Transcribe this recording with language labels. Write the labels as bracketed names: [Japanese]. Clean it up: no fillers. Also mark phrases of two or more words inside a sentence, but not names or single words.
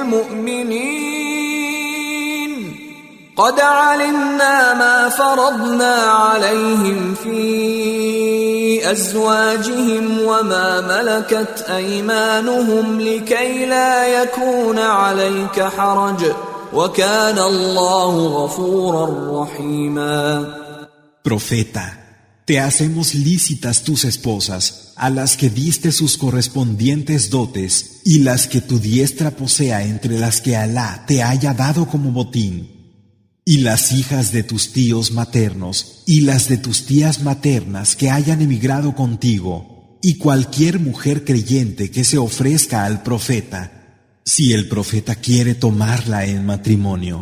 [Arabic] المؤمنين قد علمنا ما فرضنا عليهم في أزواجهم وما ملكت أيمانهم لكي لا يكون عليك حرج وكان الله غفورا رحيما. [Spanish] Profeta, te hacemos lícitas tus esposas, a las que diste sus correspondientes dotes, y las que tu diestra posea entre las que Alá te haya dado como botín, y las hijas de tus tíos maternos, y las de tus tías maternas que hayan emigrado contigo, y cualquier mujer creyente que se ofrezca al profeta, si el profeta quiere tomarla en matrimonio.